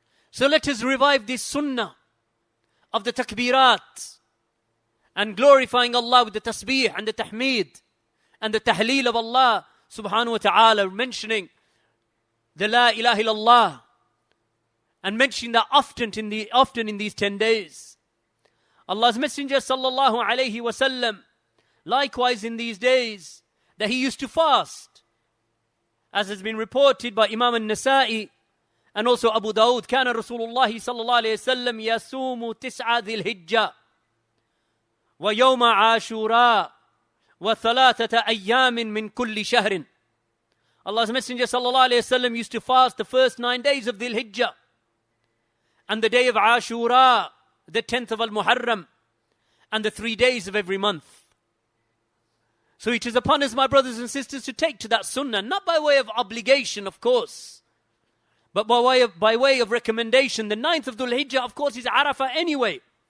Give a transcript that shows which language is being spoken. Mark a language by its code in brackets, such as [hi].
[en] So let us revive this sunnah of the takbirat and glorifying Allah with the tasbih and the tahmeed and the tahleel of Allah subhanahu wa ta'ala, mentioning the la ilaha illallah and mentioning that often in these 10 days. Allah's Messenger sallallahu alayhi wa sallam, likewise in these days, that he used to fast, as has been reported by Imam al-Nasa'i and also Abu Dawud. [ar] كان رسول الله صلى الله عليه وسلم يصوم 9 ذي الحجة ويوم عاشوراء وثلاثة أيام من كل شهر. [en] Allah's Messenger sallallahu alayhi wasallam used to fast the first 9 days of Dhul Hijjah and the day of Ashura, the 10th of Al-Muharram, and the 3 days of every month. So it is upon us, my brothers and sisters, to take to that sunnah, not by way of obligation, of course, but by way of recommendation. The 9th of Dhul Hijjah, of course, is Arafah anyway.